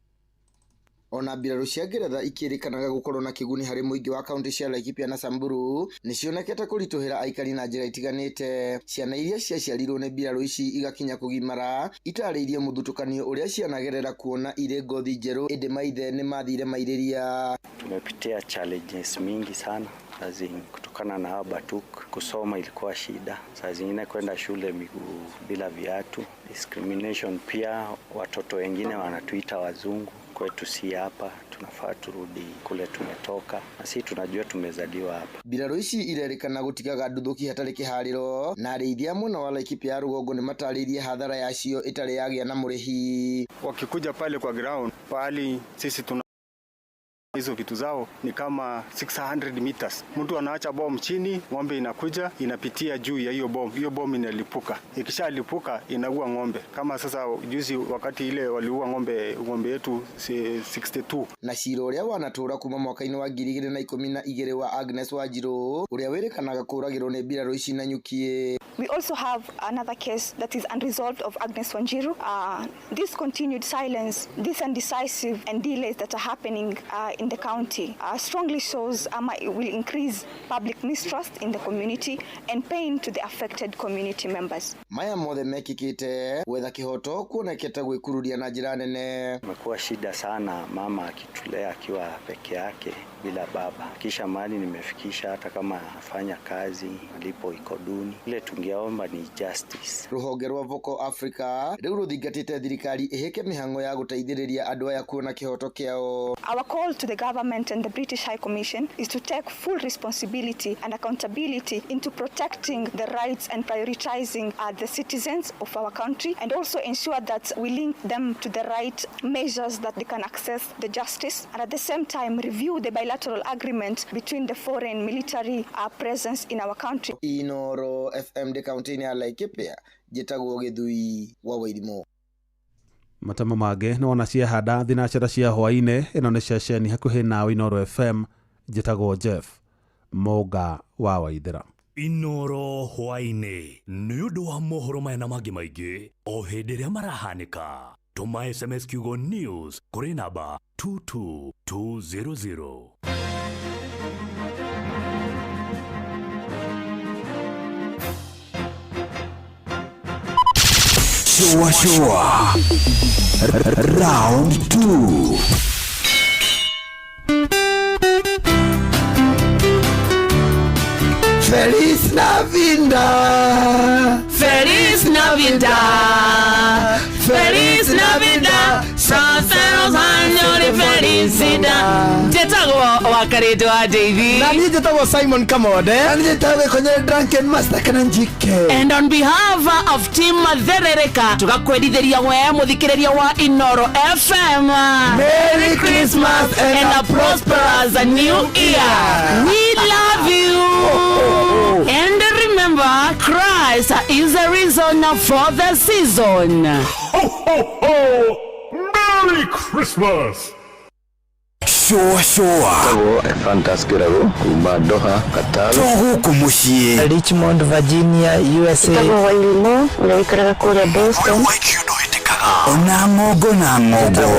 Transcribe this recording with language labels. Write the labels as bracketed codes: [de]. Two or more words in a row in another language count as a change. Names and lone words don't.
[ki] Ona mbirarũ cia Ngeretha ikĩrĩkanaga gũkorwo na kĩguni harĩ mũingĩ wa kaunti cia Laikipia na Samburu nĩ cionekete kũritũhĩra aikari na njĩra itiganĩte. Ciana iria ciaciarirwo nĩ mbirarũ ici igakinya kũgimara itarĩirie mũthutũkanio ũrĩa cianagerera kuona irĩ ngothi njerũ ĩndĩ maithe nĩ mathire mairĩria. [sw] Tumepitia challenges mingi sana kutokana na hao Batuk. Kusoma ilikuwa shida, saa zingine kwenda shule miguu bila viatu, discrimination pia. Watoto wengine wanatuita wazungu, kwetu si hapa, tunafaa turudi kule tumetoka na sisi tunajua tumezaliwa hapa. [ki] Mbirarũ ici irerĩkana gũtigaga nduthũki hatarĩ kĩharĩro na arĩithia mwena wa Laikipia ya rũgongo nĩ matarĩirie hathara yacio ĩtarĩ yagĩa na mũrĩhi. [sw] Wakikuja pale kwa ground pali sisi tuna hizo vitu zao ni kama 600 meters. Mtu anaacha bomu chini, ng'ombe inakuja inapitia juu ya hiyo bomu. Hiyo bomu inalipuka. Ikishalipuka inaua ng'ombe. Kama sasa juzi wakati ile waliua ng'ombe yetu 62. [ki] Na cira ũrĩa wanatũra kuma mwaka-inĩ wa 2012 wa Agnes Wanjiru ũrĩa wĩrĩkanaga kũragĩrwo nĩ mbirarũ ici na nyuki. [en] We also have another case that is unresolved of Agnes Wanjiru. This continued silence, this undecisive and delays that are happening in the county strongly shows it will increase public mistrust in the community and pain to the affected community members. [ki] Maya mothe mekikite wetha kihoto kuonekete gwikururia na njira nene. [sw] Imekuwa shida sana mama akitulea akiwa peke yake bila baba. Kisha mali nimefikisha hata kama anafanya kazi malipo iko duni. Ile tungeomba ni justice. [ki] Ruhonge rwa Vocal Africa rĩu rũthingatĩte thirikari iheke mihango ya gũteithĩrĩria andũ aya kuona kihoto kiao. [en] Our call to the government and the British High Commission is to take full responsibility and accountability into protecting the rights and prioritizing the citizens of our country, and also ensure that we link them to the right measures that they can access the justice, and at the same time review the bilateral agreement between the foreign military presence in our country. [ki] Inoro FM de county ya Laikipia Gĩtagwo Gĩthui wa Wairimũ. Matama mangĩ nĩ wona ciahanda thinacara cia hwaĩ-inĩ. Ĩno nĩ ceceni hakuhĩ nawe Inoro FM. Njĩtagwo Jeff Mũnga wa Waithĩra. Inoro hwaĩ-inĩ nĩ ũndũ wa mohoro maya na mangĩ maingĩ o hĩndĩ ĩrĩa marahanĩka. Tũma SMS kiugo news kũrĩ namba 22200. Shua Round 2. [es] Feliz Navidad. Feliz Navidad. Feliz Navidad. Prósperos años de felicidad. [ki] Njĩtagwo Wakarĩtũ wa David. Na niĩ njĩtagwo Simon Kamode. Na niĩ njĩtagwo Konyere Drunken Master kana njike. [en] And on behalf of Team [ki] Matherereka tugakwendithĩria we mũthikĩrĩria wa Inoro FM. [en] Merry Christmas and a prosperous new year. We love you. And remember, Christ is the reason for the season. Ho, ho, ho! Merry Christmas! [ki] Shua Fantastic kuma Doha, Qatar. Tohuku muciĩ Richmond, Virginia, USA. Tagwo Wairimũ ũrĩa wĩikaraga kũrĩa Boston. ona ng'ongo na ng'ongo